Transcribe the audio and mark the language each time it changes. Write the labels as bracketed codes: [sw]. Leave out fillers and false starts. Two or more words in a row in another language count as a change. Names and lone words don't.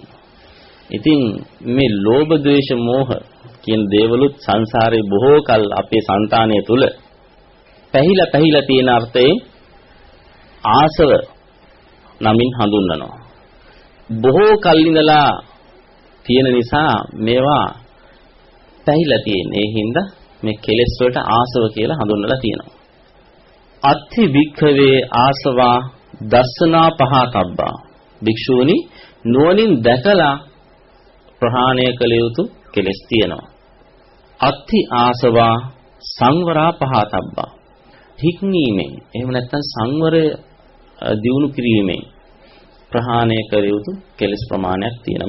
[si] ඉතින් මේ ලෝභ ද්වේෂ මෝහ කියන දේවලුත් සංසාරේ බොහෝ කල් අපේ సంతානය තුල පැහිලා තියෙන අර්ථයේ ආසව නමින් හඳුන්වනවා. බොහෝ කල් ඉඳලා තියෙන නිසා මේවා පැහිලා තියෙන. ඒ හින්දා මේ කෙලෙස් වලට ආසව කියලා හඳුන්වලා තියෙනවා. [pi] අත්ථි භික්ඛවේ ආසවා දස්සනා පහතබ්බා. [si] භික්ෂූනි නුවණින් දැකලා ප්‍රහාණය කළ යුතු කෙලෙස් තියෙනවා. [pi] අත්ථි ආසවා සංවරා පහතබ්බා. [si] හික්මීමෙන් එහෙම නැත්නම් සංවරය දියුණු කිරීමෙන් ප්‍රහාණය කළ යුතු කෙලෙස් ප්‍රමාණයක් තියෙනවා.